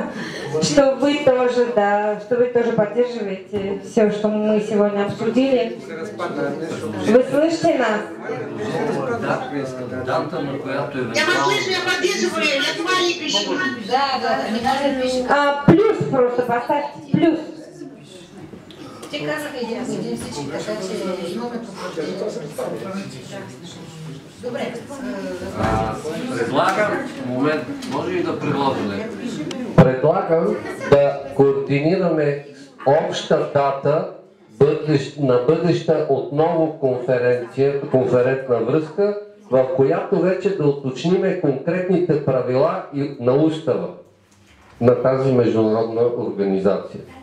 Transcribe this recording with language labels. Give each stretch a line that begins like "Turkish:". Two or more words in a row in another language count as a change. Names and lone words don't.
Russian: Что вы тоже, да, что вы тоже поддерживаете все, что мы сегодня обсудили. Вы слышите нас? Я вас слышу, я поддерживаю, я твои пишу. Да. Плюс просто поставьте, плюс.
Bulgarian: Добре. Предлагам, момент, може ли да предложим? Предлагам да координираме обща дата на бъдеща отново конферентна връзка, в която вече да уточниме конкретните правила и на устава на тази международна организация.